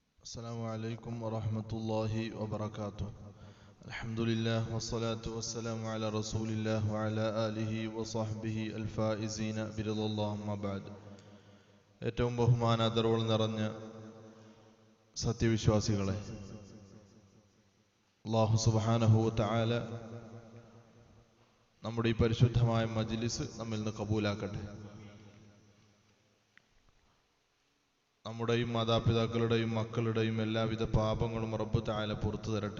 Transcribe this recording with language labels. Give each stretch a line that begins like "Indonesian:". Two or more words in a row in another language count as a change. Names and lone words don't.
Arabic: السلام عليكم ورحمة الله وبركاته. الحمد لله والصلاة والسلام على رسول الله وعلى آله وصحبه الفائزين برضا الله أما بعد.
Malayalam: ഏറ്റവും ബഹുമാനാദരവുകൾ നിറഞ്ഞ സത്യവിശ്വാസികളെ,
Arabic: الله سبحانه وتعالى
Malayalam: നമ്മുടെ ഈ പരിശുദ്ധമായ മജ്ലിസ് നമ്മിൽ നിന്ന് കബൂലാക്കട്ടെ. നമ്മുടെയും മാതാപിതാക്കളുടെയും മക്കളുടെയും എല്ലാവിധ പാപങ്ങളും
Arabic: رب تعالى
Malayalam: പുറത്തു തരട്ടെ.